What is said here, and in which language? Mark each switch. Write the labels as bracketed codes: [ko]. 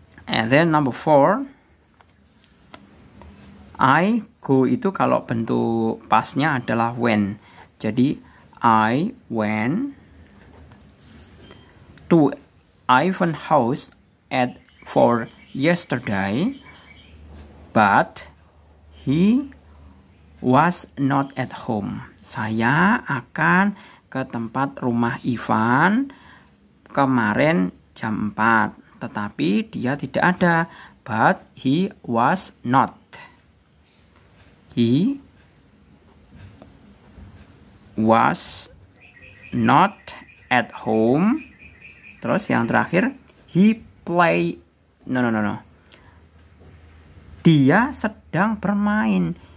[en] And then number 4, I go [id] itu kalau bentuk pasnya adalah [en] when. Jadi I went to Ivan's house at 4 yesterday, but he was not at home. [id] Saya akan ke tempat rumah Ivan kemarin jam 4, tetapi dia tidak ada. [en] But he was not. He was not at home. [id] Terus yang terakhir, [en] he play [id] No. Dia sedang bermain.